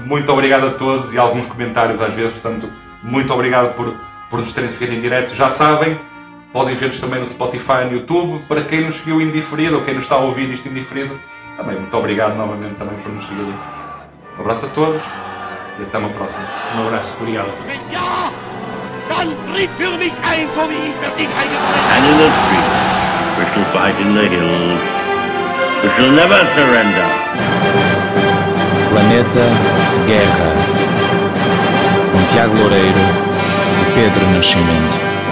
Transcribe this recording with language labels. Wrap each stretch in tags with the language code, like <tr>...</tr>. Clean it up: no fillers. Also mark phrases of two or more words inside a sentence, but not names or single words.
<pt>Muito obrigado a todos, e alguns comentários às vezes, portanto, muito obrigado por nos terem seguido em direto. Já sabem, podem ver-nos também no Spotify e no YouTube. Para quem nos seguiu indiferido, ou quem nos está a ouvir isto indiferido, também muito obrigado novamente também por nos seguirem. Um abraço a todos e até uma próxima. Um abraço, obrigado.</pt> <de>Ja, dann tritt für mich ein, so wie ich für dich eingetreten.</de> <en>And in the streets, we shall fight in the hills. We shall never surrender.</en> <pt>Planeta Guerra, com Tiago Loureiro e Pedro Nascimento.</pt>